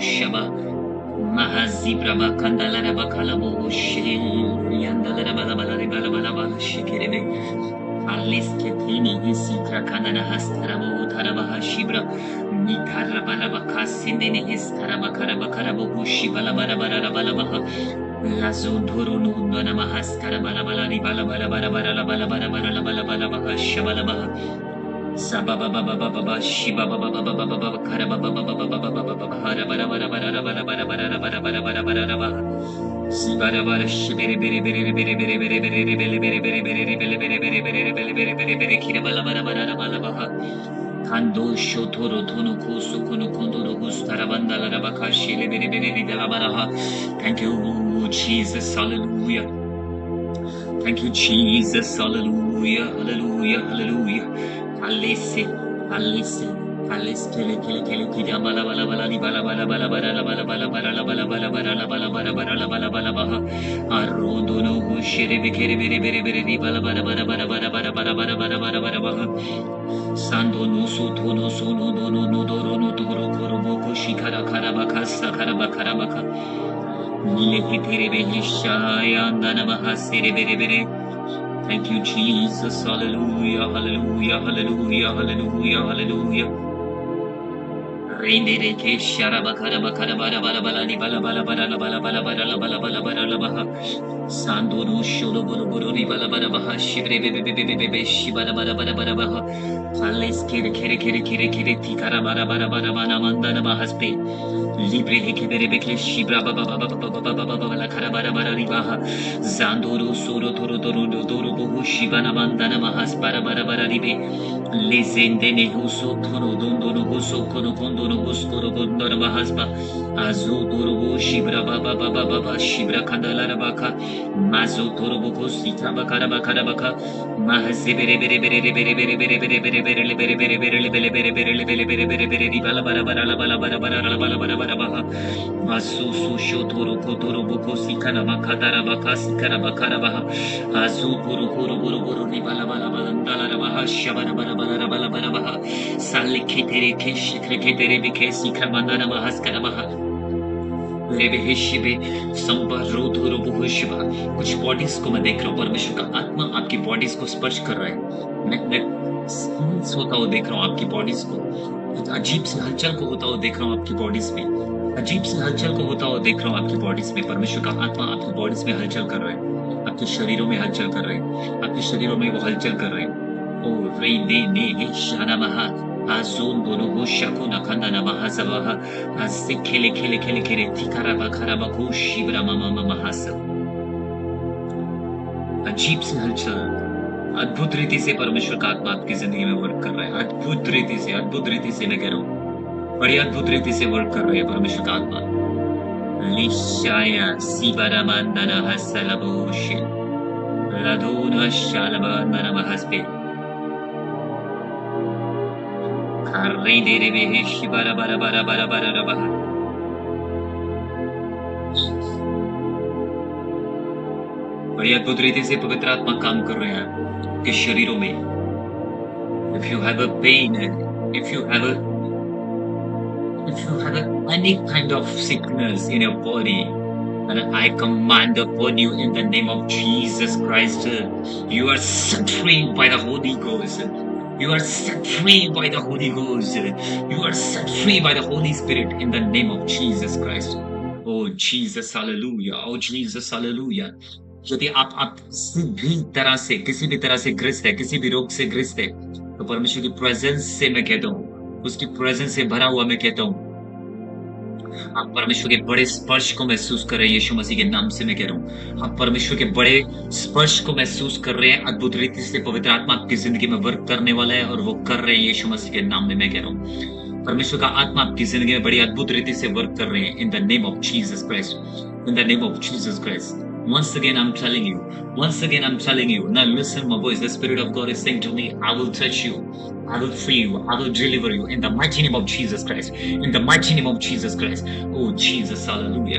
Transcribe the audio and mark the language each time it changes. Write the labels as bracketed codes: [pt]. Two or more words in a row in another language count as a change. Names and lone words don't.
[en] Shaba Mahazibraba Kandala Bakalabo Shil Yandala Bala Shikere Alisketini Hisitra Kanana Hastarabo Tarabaha Shibra Nikarabaka Sindini Histarabakarabakarabo Shibala Balabaha Lazo Durunu Donamahas Karabala Bala Shabalabaha Sababa baba baba shiba baba baba baba karaba baba baba baba hara bara bara bara bara bara bara bara bara bara bara bara sibara bara shibere bere bere bere bere bere bere bere bere bere bere bere bere bere bere bere bere bere bere kira bala bara bara bara bara kando shotoro tono kusu kono kondoro gustara bandala rabaka shile bere bere bere bara. Thank you Jesus, hallelujah. Thank you Jesus, hallelujah, hallelujah, hallelujah. Alesse, kele kida bala li bala arodo no shere bekere bere li bala sando no so tono so no doro no doro korobo shikara karabaka sakarabaka nile kitere behishaya andana mahasere bere. Thank you, Jesus. Hallelujah, hallelujah, hallelujah, hallelujah, hallelujah. Rende ke sharabakara bakara bara bala Sando no shodo boro ni bala shibre be shibara bara Alles kere tikara bara mandana bahaspe libre heke bere bekle shibra baba karabara ribaha zandoro soro doro bohu shibana mandana mahas bara ribe lezende ne huso tono dondo huso kono kondo no huskoro gondor mahasba azu doro shibra baba shibra kandala rabaka mazo doro bohu sitra bakara baka mahase bere Asusu shotoro kotoro boko sikana makadara baka sikara bakara baha azu buru ni bala ndala baha shabana bala baha sali ketere ketere bike sikramandana mahaskara baha [hi] कुछ बॉडीज को मैं देख रहा हूँ परमेश्वर का आत्मा आपकी बॉडीज को स्पर्श कर रहा है मैं होता हुआ देख रहा हूँ आपकी बॉडीज को अजीब से हलचल को होता हुआ देख रहा हूँ आपकी बॉडीज में अजीब से हलचल को होता हुआ देख रहा हूँ आपकी बॉडीज में परमेश्वर का आत्मा आपकी बॉडीज में हलचल कर रहा है आपके शरीरों में हलचल कर रहे हैं आपके शरीरों में वो हलचल कर रहे हैं ओ रे ने शाना महा azon dono shako nakanda na mahazabaha azse kele tikara bakara bako shibra mama mahasa अजीब से हलचल अद्भुत रीति से परमेश्वर का आत्मा आपकी जिंदगी में वर्क कर रहा है अद्भुत रीति से मैं कह रहा हूँ बड़ी अद्भुत रीति से वर्क कर रहा है परमेश्वर का आत्मा लिशाया सिबारा mandana hasalaboshi laduna shalaba mana mahasbe Karri dere behe shibara bara बड़ी अद्भुत रीति से पवित्र आत्मा काम कर रहे हैं आपके शरीरों में [en] if you have a pain if you have any kind of sickness in your body and I command upon you in the name of Jesus Christ you are set free by the Holy Ghost. You are set free by the Holy Ghost. You are set free by the Holy Spirit in the name of Jesus Christ. Oh Jesus, hallelujah. Oh Jesus, hallelujah. [hi] यदि आप किसी भी तरह से ग्रस्त है किसी भी रोग से ग्रस्त है तो परमेश्वर की प्रेजेंस से मैं कहता हूँ उसकी प्रेजेंस से भरा हुआ मैं कहता हूँ आप परमेश्वर के बड़े स्पर्श को महसूस कर रहे हैं यीशु मसीह के नाम से मैं कह रहा हूँ आप परमेश्वर के बड़े स्पर्श को महसूस कर रहे हैं अद्भुत रीति से पवित्र आत्मा आपकी जिंदगी में वर्क करने वाला है और वो कर रहे हैं यीशु मसीह के नाम में मैं कह रहा हूँ परमेश्वर का आत्मा आपकी जिंदगी में बड़ी अद्भुत रीति से वर्क कर रहे हैं [en] in the name of Jesus Christ, in the name of Jesus Christ. Once again I'm telling you, now listen my voice. The Spirit of God is saying to me, I will touch you, I will free you, I will deliver you in the mighty name of Jesus Christ, in the mighty name of Jesus Christ. Oh Jesus, hallelujah.